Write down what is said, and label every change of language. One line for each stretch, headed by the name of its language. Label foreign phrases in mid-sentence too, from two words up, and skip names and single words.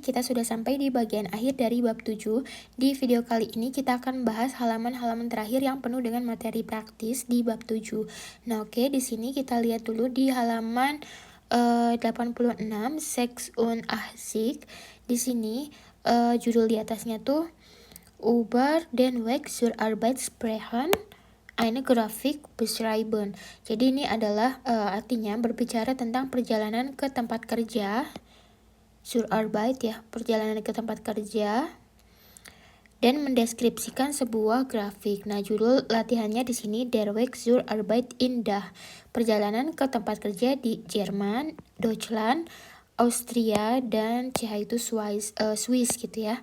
Indonesian: Kita sudah sampai di bagian akhir dari bab 7. Di video kali ini kita akan bahas halaman-halaman terakhir yang penuh dengan materi praktis di bab 7. Nah oke, di sini kita lihat dulu di halaman 86,
German: Seks und Achsig.
Indonesian: Di sini judul di atasnya tuh
German: Über den Weg zur Arbeit sprechen. Eine Grafik beschreiben.
Indonesian: Jadi ini adalah artinya berbicara tentang perjalanan ke tempat kerja,
German: zur Arbeit
Indonesian: ya, perjalanan ke tempat kerja, dan mendeskripsikan sebuah grafik. Nah, judul latihannya di sini
German: Der Weg zur Arbeit in Dach,
Indonesian: perjalanan ke tempat kerja di Jerman, Deutschland, Austria, dan CH itu Swiss gitu ya.